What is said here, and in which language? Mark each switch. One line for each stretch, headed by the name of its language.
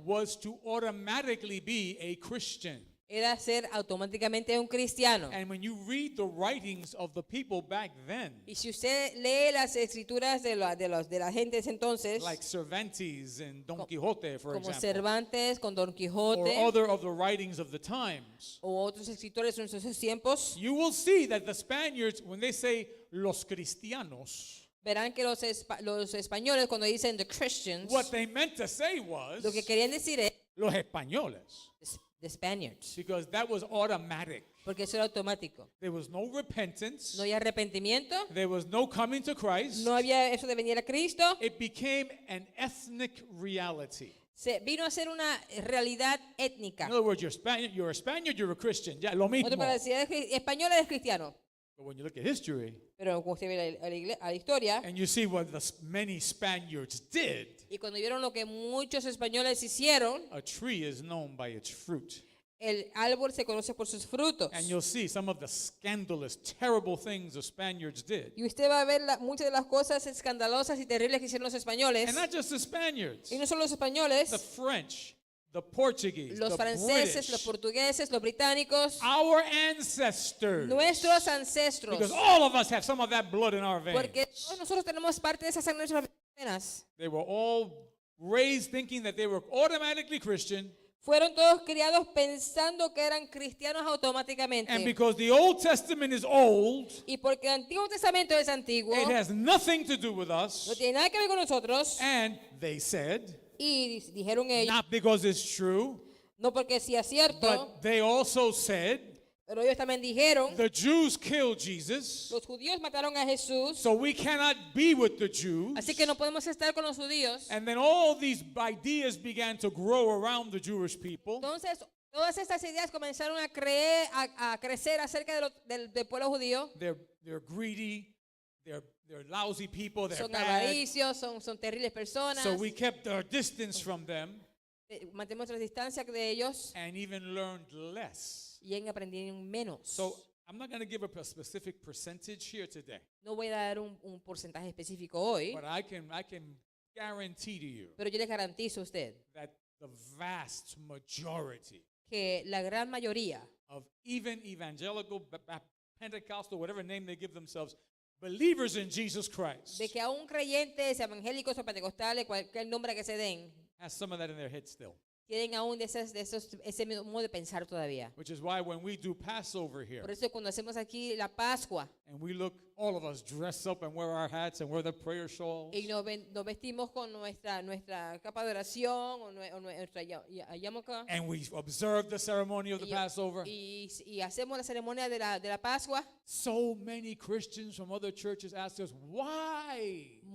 English: was to automatically be a Christian.
Spanish: era ser automáticamente un cristiano.
English: And when you read the writings of the people back then,
Spanish: Y si usted lee las escrituras de la gente de ese entonces,
English: like Cervantes and Don Quixote, for
Spanish: como
English: example,
Spanish: Cervantes con Don
English: or
Spanish: Quijote,
English: other of the writings of the times,
Spanish: o otros escritores en esos tiempos,
English: you will see that the Spaniards, when they say
Spanish: los cristianos, verán que los españoles cuando dicen
English: the Christians, what they meant to say was
Spanish: lo que querían decir es los españoles,
English: the Spaniards, because that was automatic.
Spanish: porque eso era automático.
English: There was no repentance.
Spanish: No había arrepentimiento,
English: There was no coming to Christ.
Spanish: no había eso de venir a Cristo,
English: It became an ethnic reality.
Spanish: se vino a ser una realidad étnica.
English: In other words, you're a Spaniard, you're a Christian.
Spanish: Ya, lo mismo. Otra palabra, si eres español eres cristiano,
English: But when you look at history
Spanish: pero cuando usted ve a la historia
English: and you see what many Spaniards did,
Spanish: y cuando vieron lo que muchos españoles hicieron,
English: a tree is known by its fruit.
Spanish: el árbol se conoce por sus frutos.
English: And you'll see some of the scandalous, terrible things the Spaniards did.
Spanish: Y usted va a ver muchas de las cosas escandalosas y terribles que hicieron los españoles.
English: And not just the Spaniards,
Spanish: Y no solo los españoles,
English: the French, the Portuguese,
Spanish: los franceses, los
English: British,
Spanish: portugueses, los británicos,
English: our ancestors.
Spanish: nuestros ancestros.
English: Because all of us have some of that blood in our veins.
Spanish: Porque todos nosotros tenemos parte de esa sangre en nuestras venas.
English: They were all raised thinking that they were automatically Christian.
Spanish: Fueron todos criados pensando que eran cristianos
English: And
Spanish: automáticamente.
English: because the Old Testament is old,
Spanish: Y porque el Antiguo Testamento es antiguo,
English: it has nothing to do with
Spanish: no
English: us.
Spanish: tiene nada que ver con nosotros.
English: And they said,
Spanish: Y dijeron ellos,
English: not because it's true,
Spanish: no porque sí es cierto,
English: but they also said,
Spanish: pero ellos también dijeron,
English: the Jews killed Jesus,
Spanish: los judíos mataron a Jesús,
English: so we cannot be with the Jews.
Spanish: así que no podemos estar con los judíos.
English: And then all these ideas began to grow around the Jewish people.
Spanish: Entonces, todas estas ideas comenzaron a crecer acerca del pueblo judío.
English: They're greedy, they're they're lousy people, they're
Spanish: son
English: bad.
Spanish: avaricios, son terribles personas.
English: So we kept our distance from them
Spanish: Mantenemos nuestra distancia de ellos
English: and even learned less.
Spanish: y en aprendieron menos.
English: So I'm not going to give a specific percentage here today,
Spanish: No voy a dar un porcentaje específico hoy,
English: but I can guarantee to you
Spanish: pero yo les garantizo a usted
English: that the vast majority
Spanish: que la gran mayoría
English: of even evangelical, Pentecostal, whatever name they give themselves, believers in Jesus Christ
Spanish: de que aún creyentes, evangélicos o pentecostales, cualquier nombre que se den,
English: has some of that in their head still.
Spanish: tienen aún ese mismo modo de pensar todavía.
English: Which is why when we do Passover here,
Spanish: Por eso cuando hacemos aquí la Pascua
English: and we look, all of us dress up and wear our hats and wear the prayer shawls,
Spanish: y nos vestimos con nuestra capa de oración o nuestra yarmulke,
English: and we observe the ceremony of the
Spanish: y,
English: Passover,
Spanish: y hacemos la ceremonia de la Pascua,
English: so many Christians from other churches ask us, why?